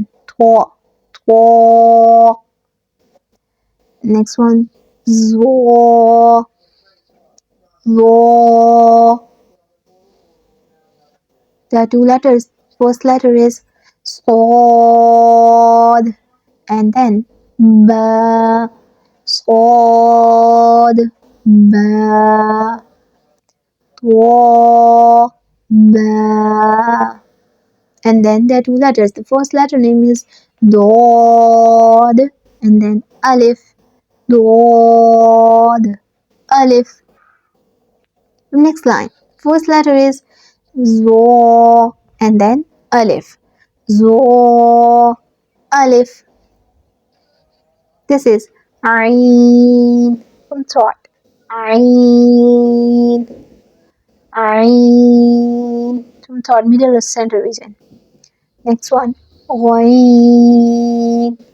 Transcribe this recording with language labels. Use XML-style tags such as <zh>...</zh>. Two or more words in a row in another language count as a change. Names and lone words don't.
<en>Thaw. Thaw. Next one, Zaw. Zaw. There are two letters. First letter is Sod, and then Ba. Sod. Ba. Thaw. Ba. And then there are two letters. The first letter name is Dod, and then Alif. Dod. Alif. Next line. First letter is Zo, and then Alif. Zo. Alif. This is Ain from thought. Ain. Ain from thought, middle or center region. Next one. Ghain.</en>